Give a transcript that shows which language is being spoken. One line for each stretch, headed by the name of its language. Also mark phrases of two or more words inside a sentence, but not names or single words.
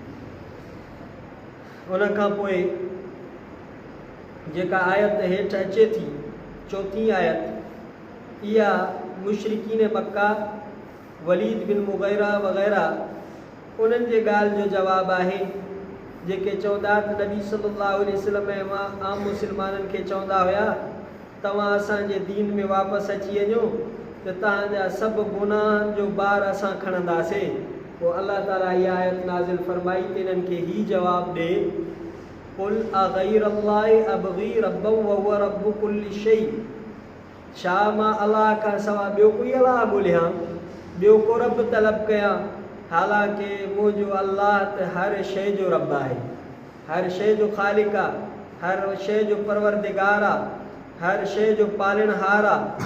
Sindhi: उन खां पोइ जेका आयत हेठि अचे थी, चौथीं आयत, इहा मुशरिकीन मक्का, वलीद बिन मुग़ीरा वग़ैरह उन्हनि जे ॻाल्हि जो जवाबु आहे जेके चवंदा त नबी
Arabic: صلى الله عليه وسلم
Sindhi: ऐं मां आम मुस्लमाननि खे चवंदा हुया तव्हां असांजे दीन में वापसि अची वञो त तव्हांजा सभु गुनाहनि जो बार असां खणंदासीं। पोइ अल्लाह ताला इहा आयत नाज़िल फरमाई त इन्हनि खे ही जवाबु ॾे,
Arabic: قل أغير الله أبغي ربا وهو رب كل شيء,
Sindhi: छा मां अलाह खां सवाइ ॿियो कोई अलाह ॻोल्हियां, ॿियो को रब तलब कयां, हालांकि मुंहिंजो अल्लाह त हर शइ जो रब आहे, हर शइ जो ख़ालिक आहे, हर शइ जो परवरदिगार आहे, हर शइ जो पालणहार आहे।